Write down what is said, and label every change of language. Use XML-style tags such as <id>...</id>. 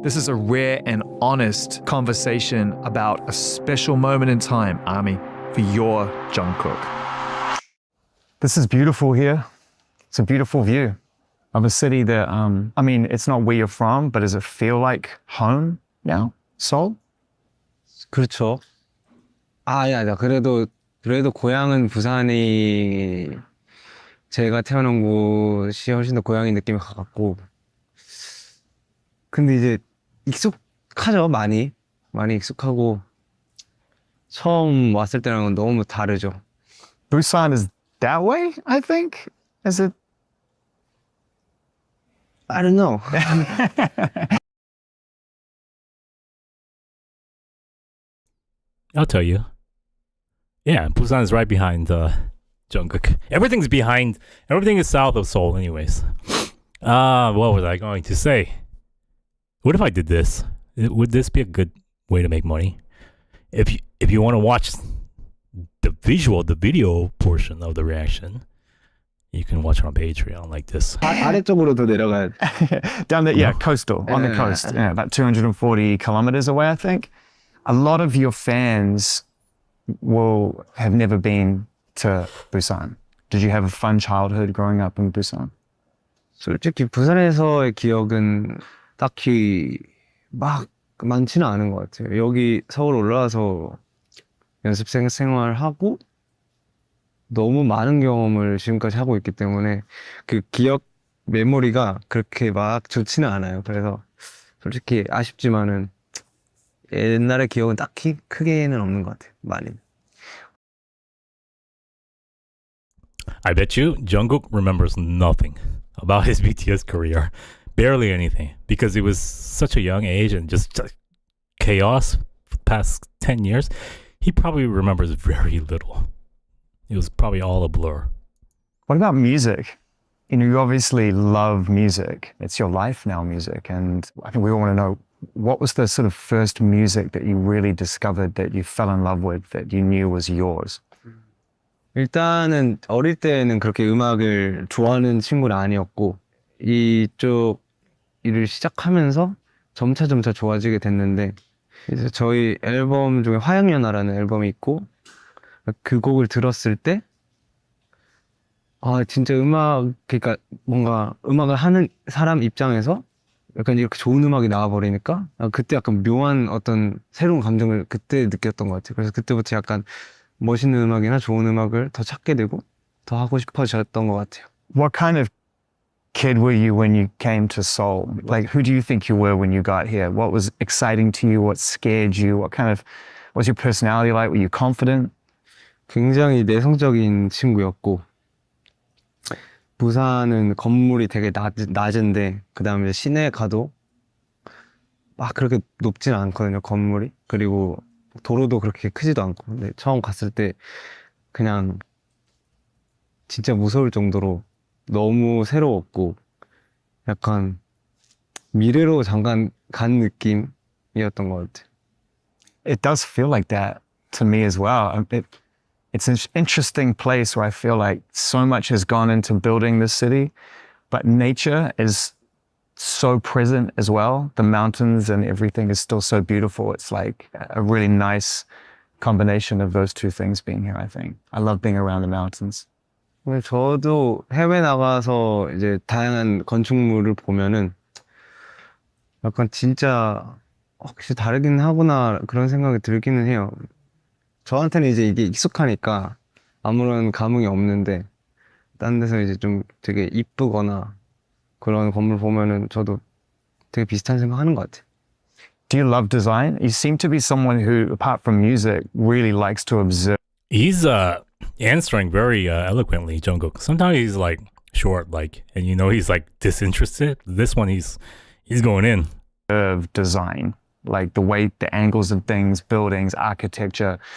<en>This is a rare and honest conversation about a special moment in time, ARMY, for your JUNGKOOK. This is beautiful here. It's a beautiful view of a city that, I mean, it's not where you're from, but does it feel like home now? Seoul?</en> <ko>그렇죠. 아니야, 그래도 고향은 부산이 제가 태어난 곳이 훨씬 더 고향의 느낌이 가깝고 근데 이제 익숙하죠. 많이 익숙하고 처음 왔을 때랑은 너무 다르죠.</ko> <en>Busan is that way, I think? Is it? I don't know. I'll tell you. Yeah, Busan is right behind Jungkook. Everything is south of Seoul anyways. What was I going to say? What if I did this? Would this be a good way to make money? If you want to watch the video portion of the reaction, you can watch it on Patreon like this.</en> <ko>아래쪽으로 더 내려가야 돼.</ko> <en>Down the, coastal, on the coast. Yeah, about 240 kilometers away, I think. A lot of your fans will have never been to Busan. Did you have a fun childhood growing up in Busan?</en> <ko>솔직히 부산에서의 기억은 딱히 막 많지는 않은 것 같아요. 여기 서울 올라와서 연습생 생활하고 너무 많은 경험을 지금까지 하고 있기 때문에 그 기억 메모리가 그렇게 막 좋지는 않아요. 그래서 솔직히 아쉽지만은 옛날의 기억은 딱히 크게는 없는 것 같아요. 많이.</ko> <en>I bet you Jungkook remembers nothing about his BTS career. Barely anything, because it was such a young age and just chaos for the past 10 years. He probably remembers very little. It was probably all a blur. What about music? You know, you obviously love music. It's your life now, music. And I think we all want to know, what was the sort of first music that you really discovered, that you fell in love with, that you knew was yours?</en> <ko>일단은 어릴 때는 그렇게 음악을 좋아하는 친구는 아니었고 이쪽 일을 시작하면서 점차 좋아지게 됐는데 이제 저희 앨범 중에 화양연화라는 앨범이 있고 그 곡을 들었을 때 진짜 그러니까 뭔가 음악을 하는 사람 입장에서 약간 이렇게 좋은 음악이 나와버리니까 그때 약간 묘한 어떤 새로운 감정을 그때 느꼈던 것 같아요. 그래서 그때부터 약간 멋있는 음악이나 좋은 음악을 더 찾게 되고 더 하고 싶어졌던 것 같아요.</ko> <en>What kind of kid were you when you came to Seoul? Like, who do you think you were when you got here? What was exciting to you? What scared you? What kind of, was your personality like? Were you confident?</en> <ko>굉장히 내성적인 친구였고, 부산은 건물이 되게 낮은데, 그 다음에 시내에 가도 막 그렇게 높진 않거든요, 건물이. 그리고 도로도 그렇게 크지도 않고. 근데 처음 갔을 때 그냥 진짜 무서울 정도로 너무 새로웠고, 약간 미래로 잠깐 간 느낌이었던 것 같아요.</ko> <en>It does feel like that to me as well. It's an interesting place where I feel like so much has gone into building this city, but nature is so present as well. The mountains and everything is still so beautiful. It's like a really nice combination of those two things being here, I think. I love being around the mountains.</en> <ko>근데 저도 해외 나가서 이제 다양한 건축물을 보면은 약간 진짜 혹시 다르긴 하구나 그런 생각이 들기는 해요. 저한테는 이제 이게 익숙하니까 아무런 감흥이 없는데 딴 데서 이제 좀 되게 이쁘거나 그런 건물 보면은 저도 되게 비슷한 생각하는 것 같아요.</ko> <en>Do you love design? You seem to be someone who, apart from music, really likes to observe. He's answering very eloquently, Jungkook. Sometimes he's like short, like, and you know he's like disinterested. This one he's going in. Of design, like the way, the angles of things, buildings, architecture.</en>